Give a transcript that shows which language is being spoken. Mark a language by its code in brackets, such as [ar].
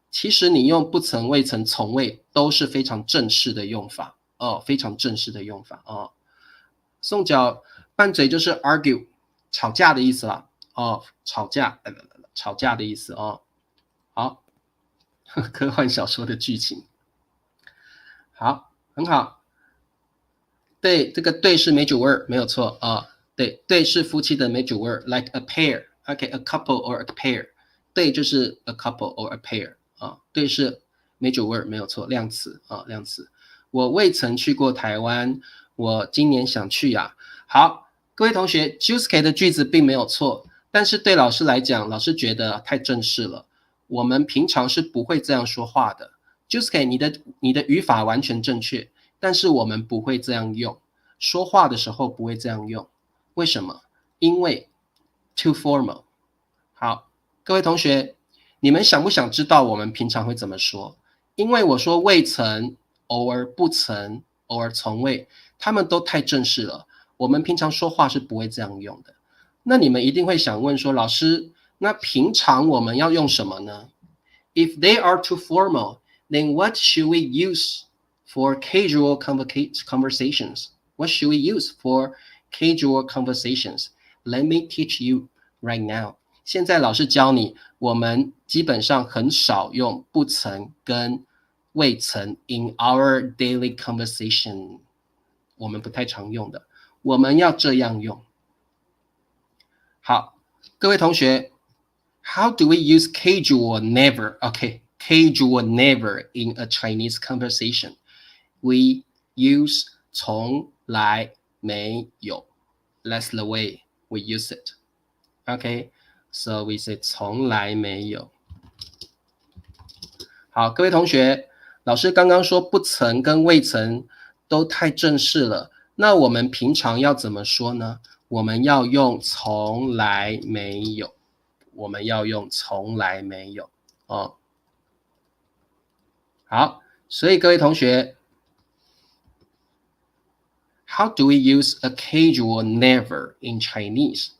[zh] 其实你用不曾、未曾、从未都是非常正式的用法非常正式的用法宋角拌嘴就是 argue 吵架的意思啦吵架的意思好科幻小说的剧情。好，很好。对，这个对是 major word 没有错对是夫妻的 major word [en] like a pair OK, a couple or a pair， [zh] 对就是 [en] a couple or a pair [zh] 对是 major word 没有错，量词量词。我未曾去过台湾，我今年想去啊。好，各位同学 Juicy 的句子并没有错，但是对老师来讲，老师觉得太正式了。我们平常是不会这样说话的。Juicy 你的语法完全正确，但是我们不会这样用。说话的时候不会这样用。为什么？因为 [en] too formal。 [zh] 好，各位同学，你们想不想知道我们平常会怎么说？因为我说未曾，偶尔不曾，偶尔从未，他们都太正式了。我们平常说话是不会这样用的。那你们一定会想问说，老师，那平常我们要用什么呢？ [en] If they are too formal, then what should we use for casual conversations? What should we use for casual conversations? Let me teach you right now. [zh] 现在老师教你，我们基本上很少用不曾跟未曾 [en] in our daily conversation， [zh] 我们不太常用的，我们要这样用。好，各位同学 [en] ，How do we use casual never? Okay, casual never in a Chinese conversation. We use 从来没有。 That's the way we use it. Okay, so we say 从来没有。 [zh] 好，各位同学，老师刚刚说不曾跟未曾都太正式了，那我们平常要怎么说呢？我们要用从来没有，我们要用从来没有哦。好，所以各位同学 [en] ，How do we use a casual never in Chinese?